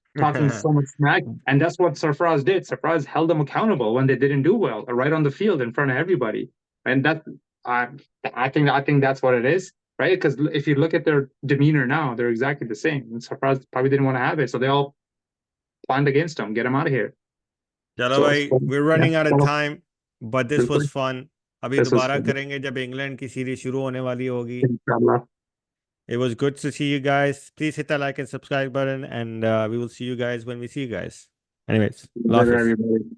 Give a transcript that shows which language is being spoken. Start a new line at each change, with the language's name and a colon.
English: Talking so much smack, and that's what Sarfaraz did. Sarfaraz held them accountable when they didn't do well, right on the field in front of everybody. And that, I think that's what it is, right? Because if you look at their demeanor now, they're exactly the same. And Sarfaraz probably didn't want to have it, so they all planned against him. Get him out of here. We're running out of time, but this was fun.
Hindi: अभी दोबारा करेंगे जब England की series शुरू होने वाली होगी.
English: It was good to see you guys. Please hit that like and subscribe button, and we will see you guys when we see you guys. Anyways, Allah Hafiz.